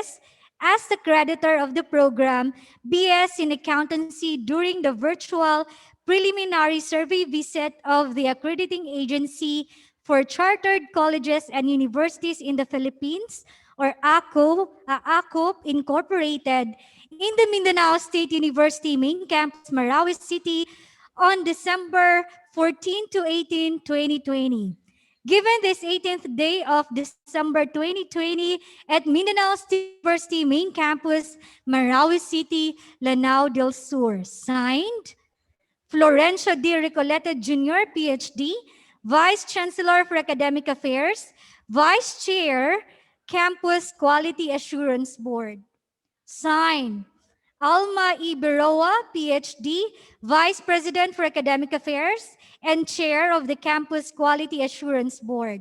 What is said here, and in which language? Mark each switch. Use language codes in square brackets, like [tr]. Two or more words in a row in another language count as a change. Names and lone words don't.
[en] service as the creditor of the program BS in Accountancy during the virtual preliminary survey visit of the Accrediting Agency for Chartered Colleges and Universities in the Philippines, or AACCUP Incorporated, in the Mindanao State University main campus, Marawi City, on December 14 to 18, 2020. Given this 18th day of December 2020 at Mindanao State University main campus, Marawi City, Lanao del Sur. Signed, Florencio D. Recoleta Jr., PhD, Vice Chancellor for Academic Affairs, Vice Chair, Campus Quality Assurance Board. Signed, Alma E. Beroa, PhD, Vice President for Academic Affairs and Chair of the Campus Quality Assurance Board.